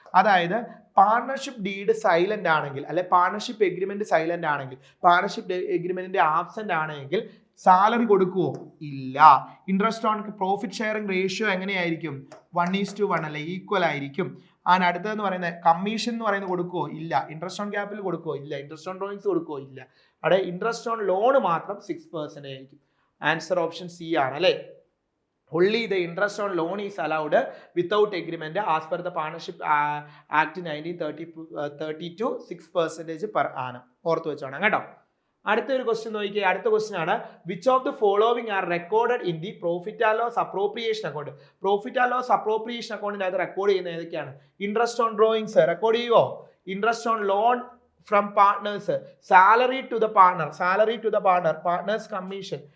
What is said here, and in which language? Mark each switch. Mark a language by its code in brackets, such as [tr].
[ml] അതായത് partnership deed silent ആണെങ്കിൽ, അല്ലെ പാർട്ണർഷിപ്പ് എഗ്രിമെന്റ് സൈലന്റ് ആണെങ്കിൽ, പാർട്ണർഷിപ്പ് എഗ്രിമെന്റിന്റെ ആബ്സെന്റ് ആണെങ്കിൽ സാലറി കൊടുക്കുവോ? ഇല്ല. Interest on profit sharing ratio എങ്ങനെയായിരിക്കും? 1:1 അല്ലെ, ഈക്വൽ ആയിരിക്കും. അടുത്തതെന്ന് പറയുന്നത് കമ്മീഷൻ എന്ന് പറയുന്നത് കൊടുക്കുവോ? ഇല്ല. ഇൻട്രസ്റ്റ് ഓൺ ക്യാപിറ്റൽ കൊടുക്കുവോ? ഇല്ല. ഇൻട്രസ്റ്റ് ഓൺ ഡ്രോയിങ്സ് കൊടുക്കുവോ? ഇല്ല. അവിടെ ഇൻട്രസ്റ്റ് ഓൺ ലോൺ മാത്രം 6% ആയിരിക്കും. ആൻസർ ഓപ്ഷൻ സി ആണ് അല്ലെ. [en] Only the interest on loan is allowed without agreement as per the Partnership Act 1932, 6% per annum. [ml] ഓർത്ത് വെച്ചോണം കേട്ടോ. അടുത്തൊരു ക്വസ്റ്റ്യൻ നോക്കിയേ. അടുത്ത ക്വസ്റ്റ്യൻ ആണ്, [en] Which of the following are recorded in the profit and loss appropriation account. [ml] Profit and loss appropriation അക്കൗണ്ടിനകത്ത് record ചെയ്യുന്ന ഏതൊക്കെയാണ്? Interest on drawings record ചെയ്യുമോ? [en] Interest on loan from partners, salary to the partner, partners commission.